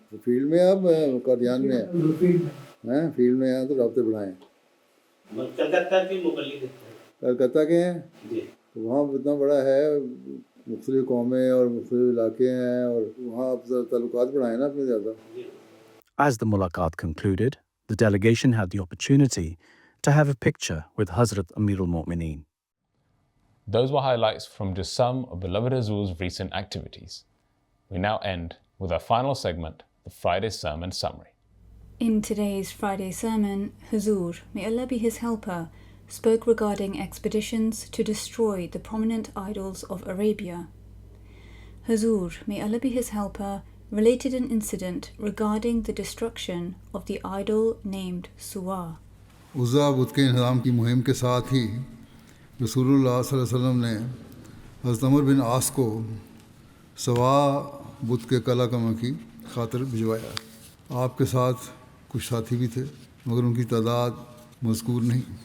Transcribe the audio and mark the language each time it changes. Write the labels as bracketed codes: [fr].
[ur] Field میں آپ قادیان میں ہیں، فیلڈ میں ہیں تو رابطے بڑھائیں. کلکتہ کے ہیں تو وہاں اتنا بڑا ہے، مختلف قومیں اور مختلف علاقے ہیں، اور وہاں آپ تعلقات بڑھائیں نا اپنے زیادہ. [en] As the mulaqat concluded, the delegation had the opportunity to have a picture with Hazrat Amirul Mu'mineen. Those were highlights from just some of beloved Hazur's recent activities. We now end with our final segment, the Friday Sermon Summary. In today's Friday sermon, Huzur, may Allah be his helper, spoke regarding expeditions to destroy the prominent idols of Arabia. Huzur, may Allah be his helper, related an incident regarding the destruction of the idol named Suwa. [ur] عزا بت کے انہدام کی مہم کے ساتھ ہی رسول اللہ صلی اللہ علیہ وسلم نے حضرت عمر بن عاص کو سوا بت کے قلعہ کما کی خاطر بھجوایا. آپ کے ساتھ کچھ ساتھی بھی تھے مگر ان کی تعداد مذکور نہیں.